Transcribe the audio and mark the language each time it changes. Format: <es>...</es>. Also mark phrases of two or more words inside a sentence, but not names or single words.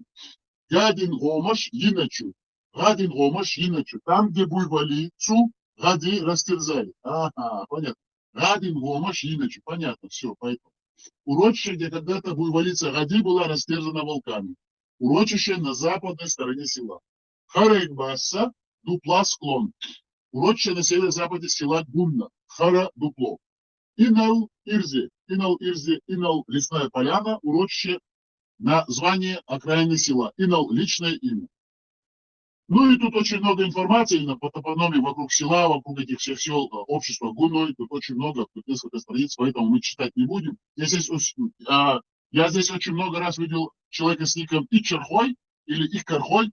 <ru>Гадин Гомаш Иначу, там, где буйволицу, Гади растерзали. Ага, понятно. Гадин Гомаш Иначу, понятно, все, поэтому. Урочище, где когда-то буйволица Гади была растерзана волками. Урочище на западной стороне села. Харейбасса, дупла склон. Урочище на северо-западе села Гунна. Хара дупло. Инал Ирзи, лесная поляна, урочище, название окраины села. Инал личное имя. Ну и тут очень много информации именно по топономии вокруг села, вокруг этих всех сел общества Гуной. Тут очень много, тут несколько страниц, поэтому мы читать не будем. Я здесь очень много раз видел человека с ником Ичерхой или Икархой.</ru>